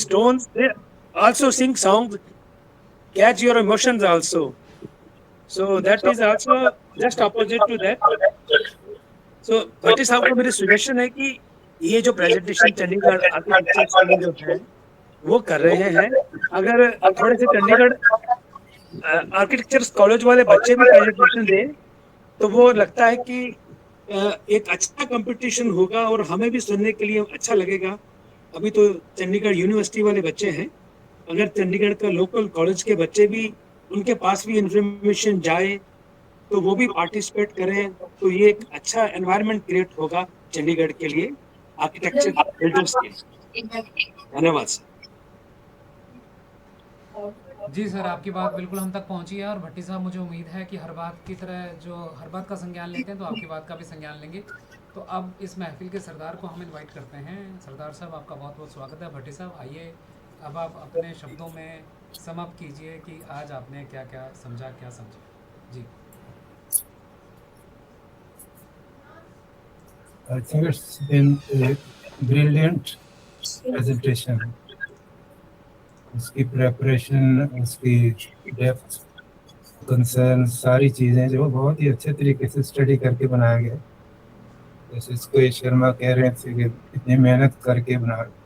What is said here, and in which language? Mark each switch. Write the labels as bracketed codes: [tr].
[en] Stones, they also sing songs, catch your emotions also. So that is also just opposite to that. [hi] So भट्टी साहब को मेरी suggestion है कि ये जो प्रेजेंटेशन चंडीगढ़ आर्किटेक्चर स्कूल जो है वो कर रहे हैं, अगर थोड़े से चंडीगढ़ आर्किटेक्चर कॉलेज वाले बच्चे भी प्रेजेंटेशन दें तो वो लगता है कि एक अच्छा कंपटीशन होगा और हमें भी सुनने के लिए अच्छा लगेगा। अभी तो चंडीगढ़ यूनिवर्सिटी वाले बच्चे हैं, अगर चंडीगढ़ का लोकल कॉलेज के बच्चे भी, उनके पास भी इंफॉर्मेशन जाए तो वो भी पार्टिसिपेट करें, तो ये एक अच्छा एनवायरनमेंट क्रिएट होगा चंडीगढ़ के लिए आर्किटेक्चर बिल्डर्स के लिए। धन्यवाद सर। जी सर, आपकी बात बिल्कुल हम तक पहुंची है और भट्टी साहब मुझे उम्मीद है कि हर बात की तरह जो हर बात का संज्ञान लेते हैं तो आपकी बात का भी संज्ञान लेंगे। तो अब इस महफिल के सरदार को हम इनवाइट करते हैं। सरदार साहब, आपका बहुत बहुत स्वागत है। भट्टी साहब आइए, अब आप अपने शब्दों में समाप्त कीजिए कि आज आपने क्या क्या समझा, क्या समझा। जी। [en] I think it's been a brilliant presentation. [hi] उसकी प्रेपरेशन, उसकी डेप्थ, कंसर्न, सारी चीज़ें जो बहुत ही अच्छे तरीके से स्टडी करके बनाया गया। जैसे इसको शर्मा कह रहे थे कि इतनी मेहनत करके बना।